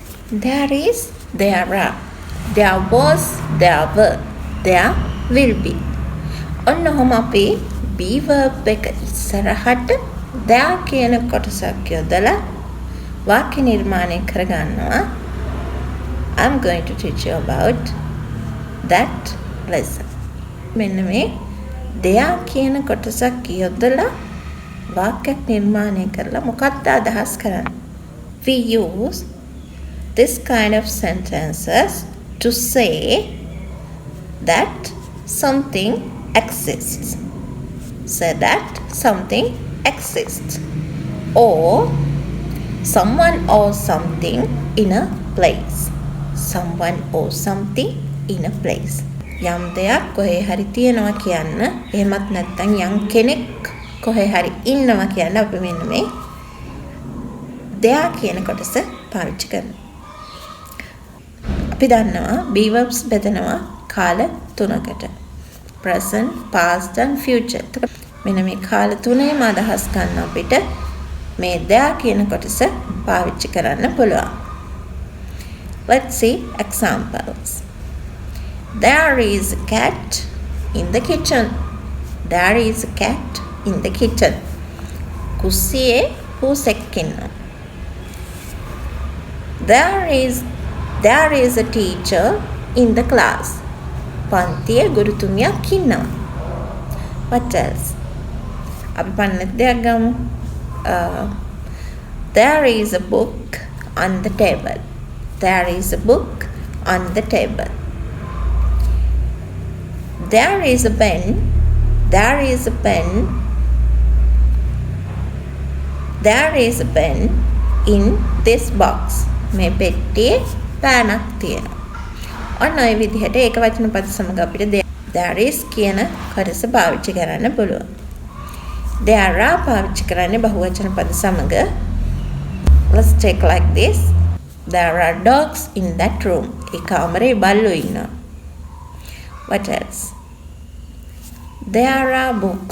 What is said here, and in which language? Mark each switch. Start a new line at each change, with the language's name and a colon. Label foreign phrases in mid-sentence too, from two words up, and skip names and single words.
English: There is, there are. There was, there were. There will be.
Sinhala: ඔන්න ඔහොම අපි
English: be verb
Sinhala: එක ඉස්සරහට there කියන කොටසක් යොදලා වාක්‍ය නිර්මාණය කරගන්නවා.
English: I'm going to teach you about that lesson.
Sinhala: මෙන්න මේ there කියන කොටසක් යොදලා වාක්‍යයක් නිර්මාණය කරලා මොකක්ද අදහස් කරන්නේ?
English: We use this kind of sentences to say that something exists. Say that something exists. Or someone or something in a place. Someone or something in a place.
Sinhala: යම් දෙයක් කොහේ හරි තියෙනවා කියන්න, එහෙමත් නැත්නම් යම් කෙනෙක් කොහේ හරි ඉන්නවා කියන්න අපි මෙන්න මේ there කියන කොටස පාවිච්චි කරනවා. අපි දන්නවා
English: be verbs
Sinhala: බෙදනවා කාල තුනකට.
English: present, past and future.
Sinhala: මෙන්න මේ කාල තුනේම අදහස් ගන්න අපිට මේ there කියන කොටස පාවිච්චි කරන්න පුළුවන්.
English: Let's see examples. There is a cat in the kitchen. There is a cat in the kitchen.
Sinhala: කුස්සියේ පූසෙක් ඉන්නවා.
English: There is a teacher in the class.
Sinhala: පන්තියේ ගුරුතුමියක් ඉන්නවා.
English: What else?
Sinhala: අපි පන්නත් දෙයක් ගමු.
English: There is a book on the table. There is a book on the table. There is a pen. There is a pen. There is a pen in this box.
Sinhala: මේ පෙට්ටියේ පෑනක් තියෙනවා. ඔන්න ඔය විදිහට ඒක වචන පද සමග අපිට
English: there is
Sinhala: කියන කොටස පාවිච්චි කරන්න පුළුවන්.
English: there are
Sinhala: පාවිච්චි කරන්නේ බහුවචන පද සමග.
English: Let's take like this. There are dogs in that room.
Sinhala: ඒ කාමරේ බල්ලෝ ඉන්නවා.
English: What else? There are books.